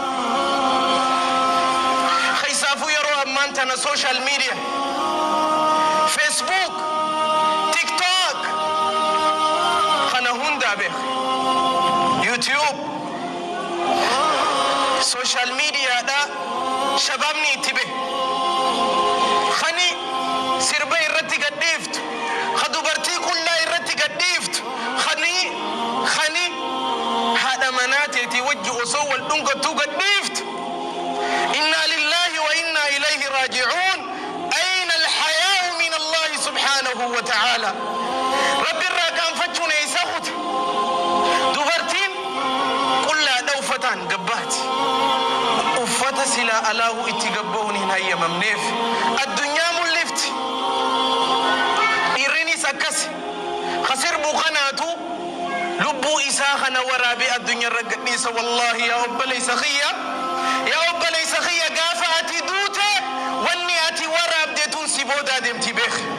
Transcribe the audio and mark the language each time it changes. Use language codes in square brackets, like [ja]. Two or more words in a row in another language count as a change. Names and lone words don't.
[om] khaysaafuu yeroo ammaan tana [en] social media [om] Facebook TikTok kana hunda beek YouTube [en] social media [om] da shababni itti be khani sirba irratti gadhiiftu khadubartii kullaa irratti gadhiiftu khani haadha manaateeti wajji osoo wal dhungattuu gadhiiftu [ar] إنا لله وإنا إليه [om] raaji'uun [ar] أين الحياء من الله سبحانه وتعالى [om] rabbi irraa gaanfachuun eeysa kute dubartiin qullaa dhawfataan gabbaati uffata silaa alaahu itti gabbahuun hin hayyamamneef addunyaa mul'ifti dhiirrinis akkas khasirbu kanaatu lubbuu isaa kana waraabee addunyaa irra gadhiisa wallahi yaa obboleessa khiyya gaafa ati duute wanni ati waraabdeetuun si boodaa deemti beek